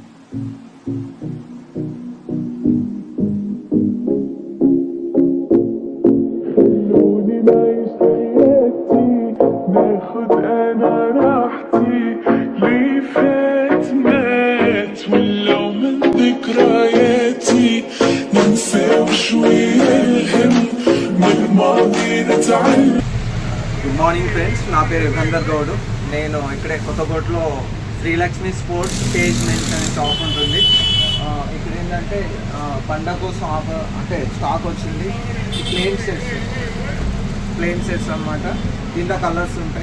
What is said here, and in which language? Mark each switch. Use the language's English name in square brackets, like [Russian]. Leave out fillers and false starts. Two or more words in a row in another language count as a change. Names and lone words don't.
[Arabic] خلوني نعيش حياتي، ناخد انا راحتي، ليه فات مات ولو من ذكرياتي، ننسى وشوية الهم من الماضي نتعلم. [English] good morning friends, [Telugu] నా పేరు యుగంధర్ గౌడ్. నేను ఇక్కడే కొత్తకోటలో శ్రీలక్ష్మి స్పోర్ట్స్ పేజ్ మెన్స్ అనే షాప్ ఉంటుంది. ఇక్కడ ఏంటంటే పండగ కోసం అంటే స్టాక్ వచ్చింది. [English] plain sets [Telugu] అన్నమాట. దీంట్లో కలర్స్ ఉంటాయి.